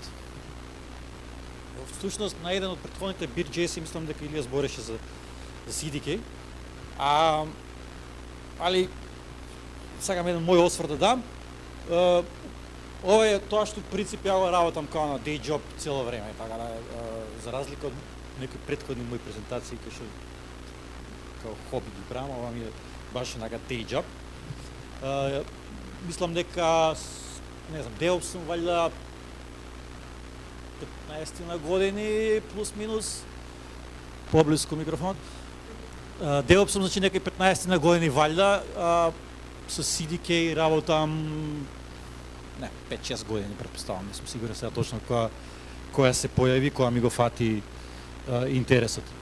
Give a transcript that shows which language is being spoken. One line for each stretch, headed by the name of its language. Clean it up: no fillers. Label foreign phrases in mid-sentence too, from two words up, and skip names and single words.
Macedonian: Всушност, на еден од претходните BeerJS мислам дека Илија збореше за CDK, али сакам еден мој осврт да дам. Ова е тоа што принцип ја го работам као на
English: day job
Macedonian: цело време, така да за разлика од некои претходни мои презентации кои што као хоби ги правам, ова ми е баш онака
English: day job.
Macedonian: Мислам дека не знам, DevOps сум валјда 15 на години плюс минус поблиску микрофон. DevOps сум значи некои 15 на години валјда, со CDK работам 5-6 години претпоставам, не сум сигурен сега точно која се појави, која ми го фати интересот.